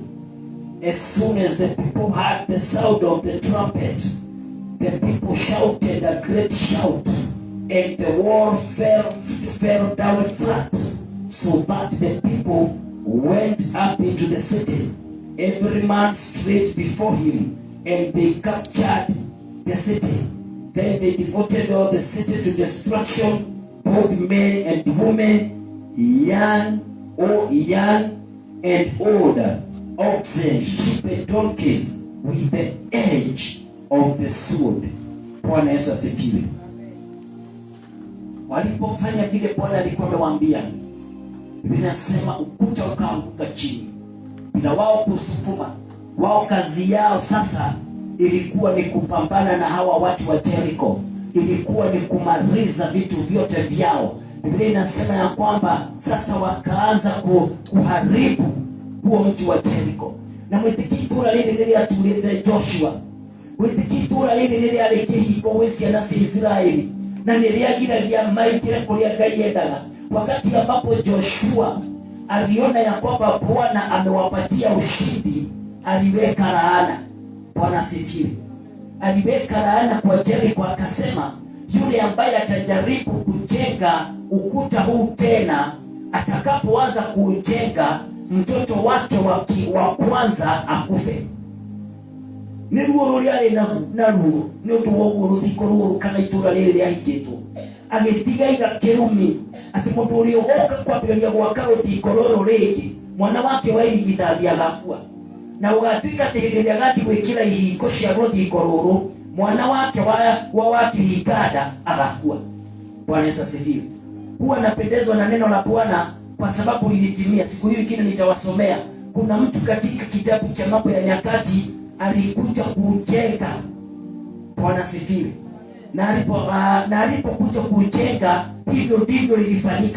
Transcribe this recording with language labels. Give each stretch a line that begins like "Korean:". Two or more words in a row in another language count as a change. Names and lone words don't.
English: As soon as the people heard the sound of the trumpet, the people shouted a great shout, and the wall fell down flat, so that the people went up into the city, every man straight before him, and they captured the city. Then they devoted all the city to destruction, both men and women, young and old, oxen, sheep and donkeys, with the edge of the sword.
Swahili: Bwana Yesu asifiwe. Walipofanya vile Bwana alikuwa amewaambia, Biblia inasema ukuta ukaanguka chini bila wao kusukuma. Wao kazi yao sasa ilikuwa ni kupambana na hawa watu wa Jericho, ilikuwa ni kumaliza vitu vyote vyao. Biblia inasema ya kwamba sasa wakaanza kuharibu huo mji wa Jericho.
Kikuyu: Na mwitiki itura riri riria aturite Joshua, mwitiki itura riri riria arikihingo gwi ciana cia Israeli, na niriagiragia maikire kuria Ngai endaga.
Swahili: Wakati ambapo Joshua aliona ya kwamba Bwana amewapatia ushindi, aliweka laana. Bwana asifiwe. Aliweka laana kwa Jericho, akasema yule ambaye atajaribu kujenga ukuta huu tena, atakapoanza kujenga, mtoto wake wa kwanza akufe.
Kikuyu: Niruo ruliare na ruo ni undu wa ruthiko ruru kana itura riri riahingitwo, agitiga igakirumi ati mundu uria ugoka kwambĩrĩria gwaka ruthiko ruru ringi, mwana wake wa irigithathi agakua, na ugatuika ati hĩndĩ ĩrĩa agathi gwĩkĩra ihingo cia ruthiko ruru, mwana wake wa kihikada agakua.
Swahili: Bwana Yesu asifiwe. Huwa napendezwa na neno la Bwana kwa sababu lilitimia. Siku hiyo ingine nitawasomea. Kuna mtu katika kitabu cha Mambo ya Nyakati alikuja kujenga. Bwana asifiwe. Na alipokuja kujenga, hivyo ndivyo ilifanyika.